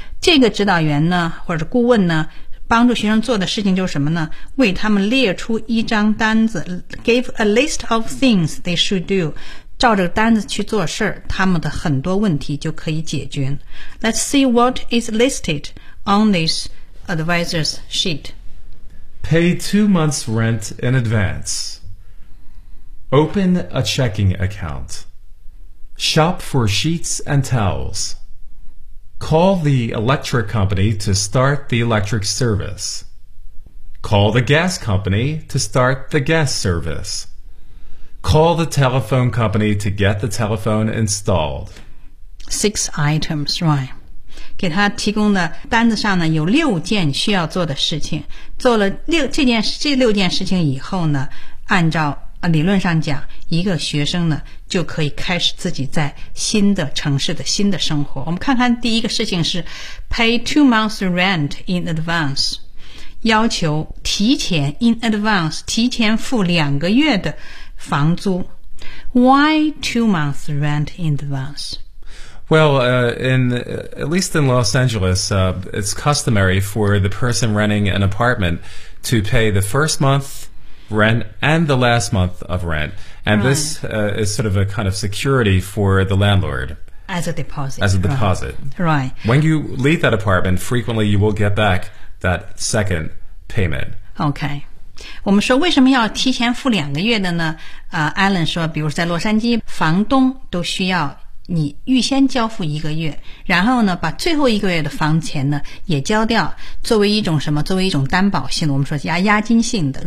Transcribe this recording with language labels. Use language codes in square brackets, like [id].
[zh] 这个指导员呢或者顾问呢帮助学生做的事情就是什么呢？为他们列出一张单子 [en] ,gave a list of things they should do. [zh] 照着单子去做事，他们的很多问题就可以解决。 [en] Let's see what is listed on this advisor's sheet. Pay 2 months' rent in advance. Open a checking account. Shop for sheets and towels. Call the electric company to start the electric service. Call the gas company to start the gas service. Call the telephone company to get the telephone installed. Six items, right? [zh] 给他提供的单子上呢有六件需要做的事情。做了这六件事情以后呢，按照理论上讲，一个学生呢就可以开始自己在新的城市的新的生活。我们看看第一个事情是 [en] pay 2 months rent in advance， [zh] 要求提前 in advance 提前付两个月的房租。 [en] Why 2 months rent in advance？ Well, at least in Los Angeles, it's customary for the person renting an apartment to pay the first month rent and the last month of rent. And this, is sort of a kind of security for the landlord. As a deposit. Right. When you leave that apartment, frequently you will get back that second payment. Okay. [zh] 我们说为什么要提前付两个月的呢？Alan 说，比如在洛杉矶，房东都需要你预先交付一个月，然后呢，把最后一个月的房钱呢也交掉，作为一种什么？作为一种担保性的，我们说押金性的。